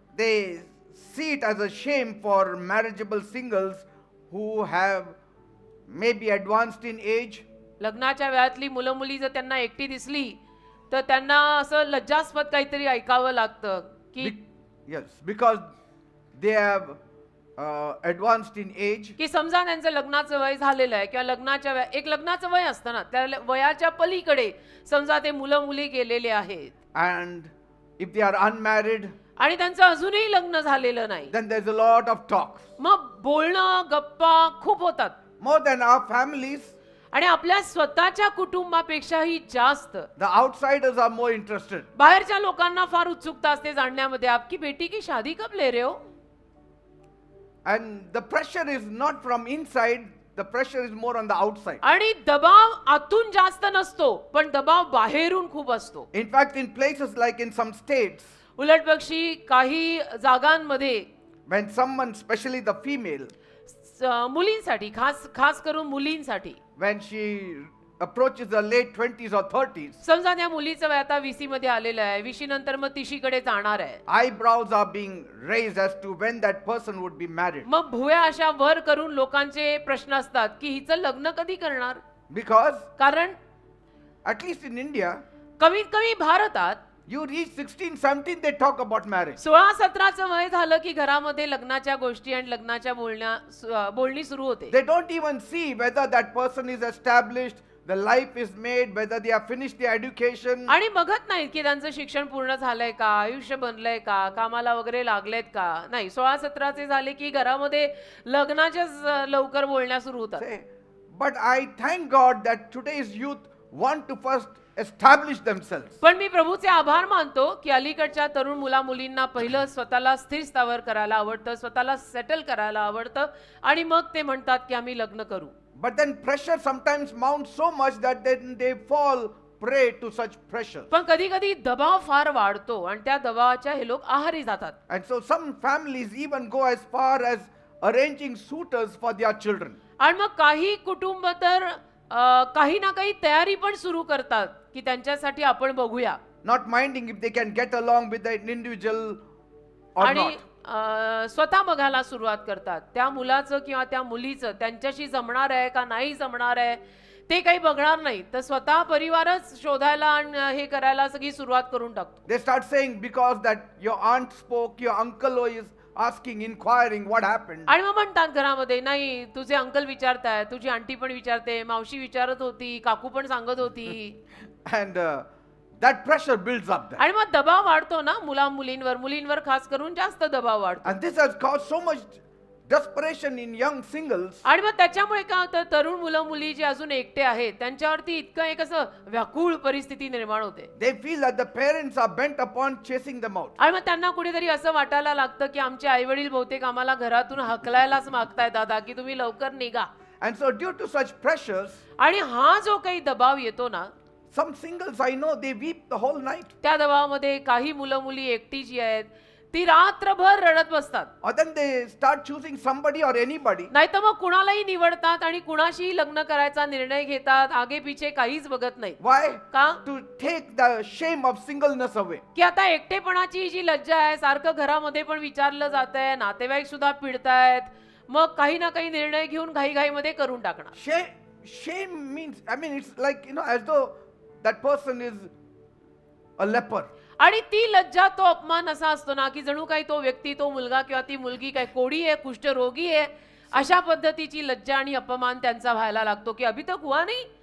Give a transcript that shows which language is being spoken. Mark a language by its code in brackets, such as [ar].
[en] they see it as a shame for marriageable singles who have maybe advanced in age. [mr] लग्नाच्या वयातली मुलं मुली जर त्यांना एकटी दिसली तर त्यांना असं लज्जास्पद काहीतरी ऐकावं लागतं की [en] Yes, because they have advanced in age. [mr] की समजा त्यांचं लग्नाचं वय झालेलं आहे किंवा एक लग्नाचं वय असतं ना, त्या वयाच्या पलीकडे समजा ते मुलं मुली गेलेले आहेत [en] And if they are unmarried, [mr] आणि त्यांचं अजूनही लग्न झालेलं नाही, [en] then there's a lot of talk. [mr] मग बोलणं गप्पा खूप होतात. [en] More than our families, [mr] आणि आपल्या स्वतःच्या कुटुंबापेक्षाही जास्त [en] the outsiders are more interested. [mr] बाहेरच्या लोकांना फार उत्सुकता असते जाणण्यामध्ये, [hi] आपकी बेटी की शादी कब ले रहे हो. [en] And the pressure is not from inside, the pressure is more on the outside. [mr] आणि दबाव आतून जास्त नसतो पण दबाव बाहेरून खूप असतो. [en] In fact, in places like in some states, [mr] उलटपक्षी काही जागांमध्ये [en] when someone, especially the female, [mr] मुलींसाठी खास करून मुलींसाठी, [en] when she approaches the late 20s or 30s, [mr] समजा त्या मुलीचं वय आता 20 मध्ये आलेलं आहे, 20 नंतर मग 30 कडे जाणार आहे, [en] eyebrows are being raised as to when that person would be married. [mr] मग भुवया अशा वर करून लोकांचे प्रश्न असतात की हिचं लग्न कधी करणार. [en] Because [mr] कारण [en] at least in India, [mr] कमीत कमी भारतात [en] you reach 16, 17, they talk about marriage. [mr] 16-17चं वय झालं की घरामध्ये लग्नाच्या गोष्टी आणि लग्नाच्या बोलणी सुरू होते. [en] They don't even see whether that person is established, the life is made, whether they have finished their education. [mr] आणि बघत नाहीत की त्यांचं शिक्षण पूर्ण झालंय का, आयुष्य बनलंय का, कामाला वगैरे लागलेत का. नाही, 16-17चे झाले की घरामध्ये लग्नाच्याच लवकर बोलण्या सुरू होतात. [en] Say, but I thank God that today's youth want to first establish themselves. [mr] पण मी प्रभूचे आभार मानतो की अलीकडच्या तरुण मुला मुलींना पहिलं स्वतःला स्थिर स्थावर करायला आवडतं, स्वतःला सेटल करायला आवडतं आणि मग ते म्हणतात की आम्ही लग्न करू. [en] But then pressure sometimes mounts so much that then they fall prey to such pressure. [mr] पण कधी कधी दबाव फार वाढतो आणि त्या दबावाच्या हे लोक आहारी जातात. [en] And so some families even go as far as arranging suitors for their children. [mr] आणि मग काही कुटुंब तर काही ना काही तयारी पण सुरू करतात की त्यांच्यासाठी आपण बघूया. [en] Not minding if they can get along with an individual or [mr] आणि [en] not. [mr] स्वतः बघायला सुरुवात करतात त्या मुलाचं किंवा त्या मुलीचं त्यांच्याशी जमणार आहे का नाही जमणार आहे ते काही बघणार नाही, तर स्वतः परिवारच शोधायला आणि हे करायला सगळी सुरुवात करून टाकतो. [en] They start saying because that your aunt spoke, your uncle is asking, inquiring what happened. [mr] आणि मग म्हणतात घरामध्ये, नाही तुझे अंकल विचारताय, तुझी आंटी पण विचारते, मावशी विचारत होती, काकू पण सांगत होती. [en] And that pressure builds up there. [mr] आणि मग दबाव वाढतो ना मुलींवर खास करून जास्त दबाव वाढतो. [en] And this has caused so much desperation in young singles. [mr] आणि मग त्याच्यामुळे काय होतं, तरुण मुलं मुली जे अजून एकटे आहेत त्यांच्यावरती इतकं एक असं व्याकुळ परिस्थिती निर्माण होते. [en] They feel that the parents are bent upon chasing them out. [mr] आणि मग त्यांना कुठेतरी असं वाटायला लागतं की आमचे आई वडील बहुतेक आम्हाला घरातून हकलायलाच मागताय दादा, की तुम्ही लवकर निघा. [en] And so due to such pressures, [mr] आणि हा जो काही दबाव येतो ना, [en] some singles I know, they weep the whole night. [mr] त्या दबावामध्ये काही मुलं मुली एकटी जी आहेत ती रात्रभर रडत बसतात. [en] Or then they start choosing somebody or anybody. [mr] नाही तर मग कुणालाही निवडतात आणि कुणाशी लग्न करायचा निर्णय घेतात, आगे पिछे काहीच बघत नाही. [en] Why? [mr] का? [en] To take the shame of singleness away. [mr] की आता एकटेपणाची जी लज्जा आहे, सारखं घरामध्ये पण विचारलं जात आहे, नातेवाईक सुद्धा पिडतायत, मग काही ना काही निर्णय घेऊन घाईघाईमध्ये करून टाकणार. [en] Shame means, I mean, it's like, as though that person is a leper. [mr] आणि ती लज्जा, तो अपमान असा असतो ना की जणू काही तो व्यक्ती, तो मुलगा किंवा ती मुलगी काय कोडी आहे, कुष्ठरोगी आहे, अशा पद्धतीची लज्जा आणि अपमान त्यांचा व्हायला लागतो की [hi] अभी तक हुआ नहीं.